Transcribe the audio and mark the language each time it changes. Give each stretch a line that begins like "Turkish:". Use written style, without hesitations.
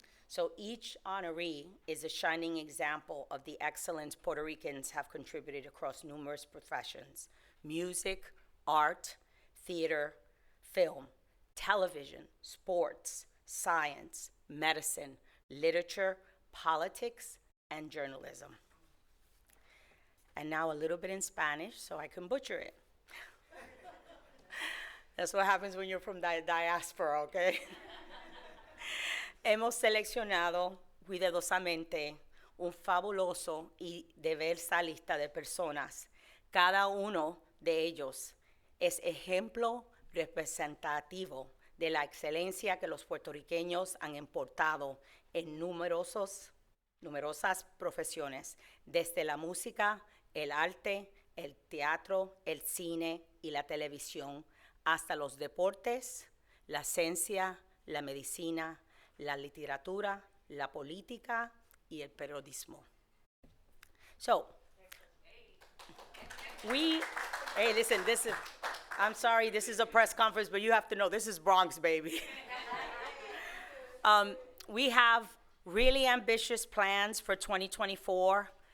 English: So each honoree is a shining example of the excellence Puerto Ricans have contributed across numerous professions: music, art, theater, film, television, sports, science, medicine, literature, politics, and journalism. And now a little bit in Spanish so I can butcher it. That's what happens when you're from the diaspora, okay?
Spanish: Hemos seleccionado cuidadosamente un fabuloso y diversa lista de personas. Cada uno de ellos es ejemplo representativo de la excelencia que los puertorriqueños han importado en numerosas profesiones, desde la música, el arte, el teatro, el cine y la televisión, hasta los deportes, la ciencia, la medicina, la literatura, la política y el periodismo.
English: So, hey, listen, I'm sorry, this is a press conference, but you have to know, this is Bronx, baby. We have really ambitious plans for 2024.